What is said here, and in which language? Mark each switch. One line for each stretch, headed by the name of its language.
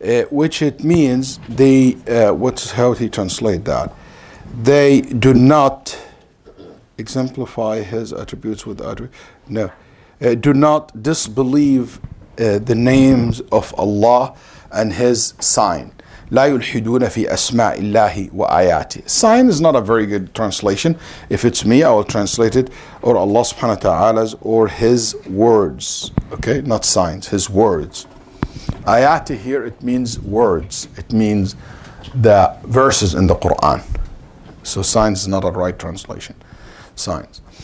English: Which it means they, how he translate that? They do not exemplify his attributes with attributes. No. Do not disbelieve the names of Allah and his sign.
Arabic: لا يلحدون في أسماء الله وآياته.
English: Sign is not a very good translation. If it's me, I will translate it, or Allah subhanahu wa ta'ala's, or his words. Okay, not signs, his words. Ayati here, it means words. It means the verses in the Quran. So signs is not a right translation. Signs.